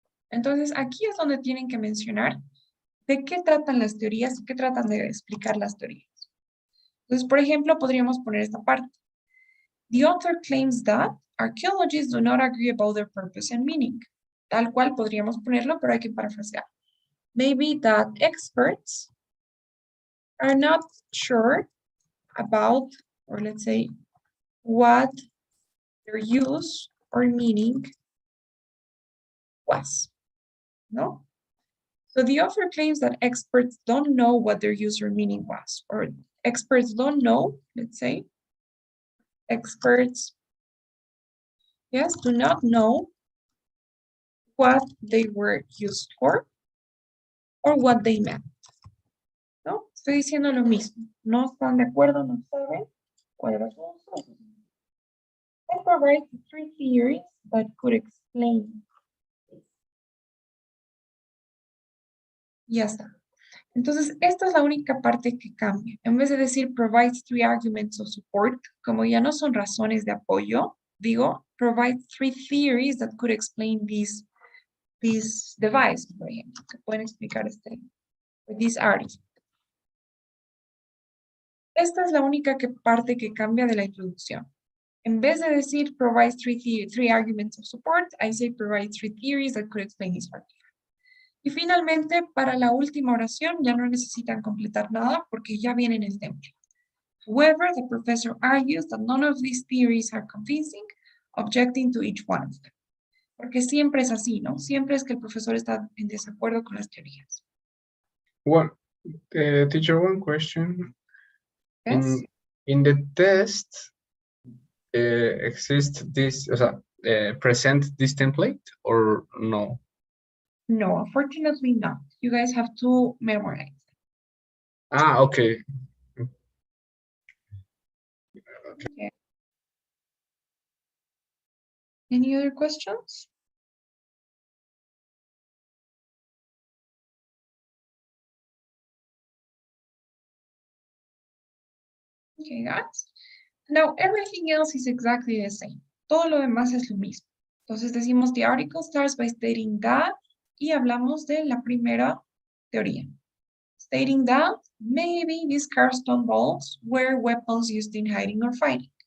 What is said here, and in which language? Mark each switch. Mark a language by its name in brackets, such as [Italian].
[Spanish] Entonces, aquí es donde tienen que mencionar de qué tratan las teorías y qué tratan de explicar las teorías. Entonces, por ejemplo, podríamos poner esta parte. [English] The author claims that archaeologists do not agree about their purpose and meaning. [Spanish] Tal cual podríamos ponerlo, pero hay que parafrasear. [English] Maybe that experts are not sure about, or let's say, what their use or meaning was, no? So the author claims that experts don't know what their use or meaning was, or experts don't know, let's say, experts, yes, do not know what they were used for or what they meant, ¿no? [Spanish] Estoy diciendo lo mismo. No están de acuerdo, no saben cuál era su uso. [English] I provide 3 theories that could explain this. [Spanish] Ya está. Entonces, esta es la única parte que cambia. En vez de decir [English] provides 3 arguments of support, [Spanish] como ya no son razones de apoyo, digo [English] provide 3 theories that could explain this device, [Spanish] por ejemplo, que pueden explicar [English] this artifact. [Spanish] Esta es la única parte que cambia de la introducción. En vez de decir [English] provide 3 arguments of support, I say provide 3 theories that could explain this artifact. [Spanish] Y finalmente, para la última oración, ya no necesitan completar nada porque ya viene en el template. [English] However, the professor argues that none of these theories are convincing, objecting to each one of them. [Spanish] Porque siempre es así, ¿no? Siempre es que el profesor está en desacuerdo con las teorías. [English] Teacher, one question. Yes? In the test, exists this, present this template or no? No, unfortunately not. You guys have to memorize. Ah, okay. Okay. Any other questions? Okay, guys. Now, everything else is exactly the same. [Spanish] Todo lo demás es lo mismo. Entonces decimos, [English] the article starts by stating that, [Spanish] y hablamos de la primera teoría. [English] Stating that maybe these Carstone balls were weapons used in hiding or fighting.